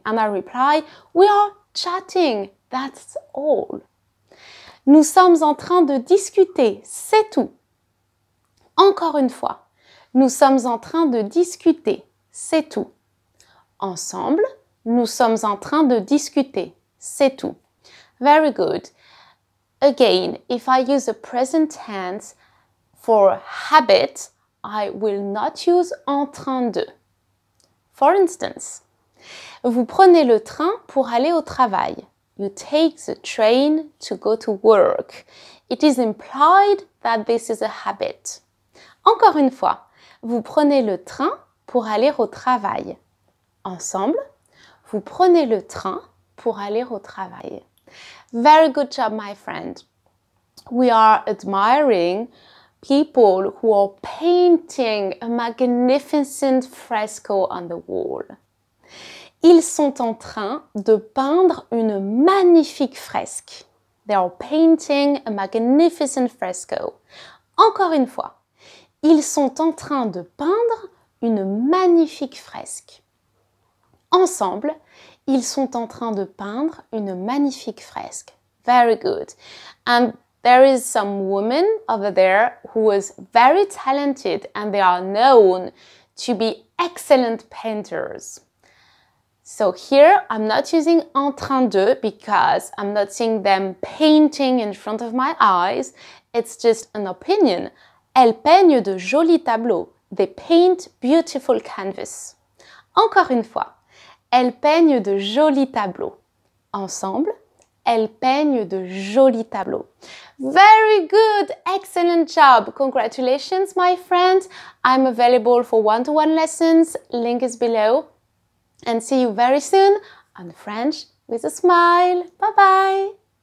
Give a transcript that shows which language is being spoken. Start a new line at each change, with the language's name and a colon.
English: And I reply, we are chatting, that's all.
French: Nous sommes en train de discuter, c'est tout. Encore une fois, nous sommes en train de discuter, c'est tout. Ensemble, nous sommes en train de discuter, c'est tout.
English: Very good. Again, if I use the present tense for habit, I will not use en train de. For instance,
French: vous prenez le train pour aller au travail.
English: You take the train to go to work. It is implied that this is a habit.
French: Encore une fois, vous prenez le train pour aller au travail. Ensemble, vous prenez le train pour aller au travail.
English: Very good job, my friend. We are admiring people who are painting a magnificent fresco on the wall.
French: Ils sont en train de peindre une magnifique fresque.
English: They are painting a magnificent fresco.
French: Encore une fois, ils sont en train de peindre une magnifique fresque. Ensemble, ils sont en train de peindre une magnifique fresque.
English: Very good. And there is some woman over there who was very talented and they are known to be excellent painters. So here I'm not using en train de because I'm not seeing them painting in front of my eyes. It's just an opinion.
French: Elles peignent de jolis tableaux.
English: They paint beautiful canvas.
French: Encore une fois. Elles peignent de jolis tableaux. Ensemble, elles peignent de jolis tableaux.
English: Very good! Excellent job! Congratulations, my friends! I'm available for one-to-one lessons. Link is below. And see you very soon on French with a smile. Bye-bye!